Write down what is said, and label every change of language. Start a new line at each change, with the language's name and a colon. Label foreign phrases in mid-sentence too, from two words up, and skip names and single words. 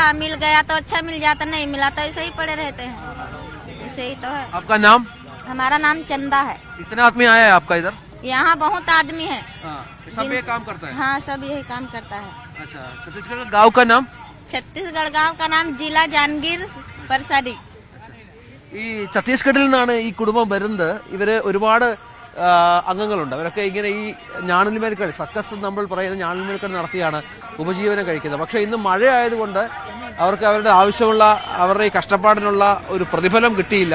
Hindi: मिल गया तो अच्छा मिल जाता, नहीं मिला तो ऐसे ही पड़े रहते हैं. ऐसे ही तो है. आपका नाम? हमारा नाम चंदा है. इतना आदमी आया है आपका इधर? यहाँ बहुत आदमी है. सब ये काम करता है? हाँ, सब यही काम करता है. अच्छा, छत्तीसगढ़ गाँव का नाम? छत्तीसगढ़ गांव का नाम जिला जांगीर परसाडी.
Malayalam: ഈ ഛത്തീസ്ഗഡിൽ നിന്നാണ് ഈ കുടുംബം വരുന്നത്. ഇവര് ഒരുപാട് അംഗങ്ങളുണ്ട്. അവരൊക്കെ ഇങ്ങനെ ഈ ഞാണിന്മേൽ കളി, സർക്കസ് നമ്മൾ പറയുന്ന ഞാണിന്മേൽ കളി നടത്തിയാണ് ഉപജീവനം കഴിക്കുന്നത്. പക്ഷെ ഇന്ന് മഴയായതുകൊണ്ട് അവർക്ക് അവരുടെ ആവശ്യമുള്ള അവരുടെ ഈ കഷ്ടപ്പാടിനുള്ള ഒരു പ്രതിഫലം കിട്ടിയില്ല.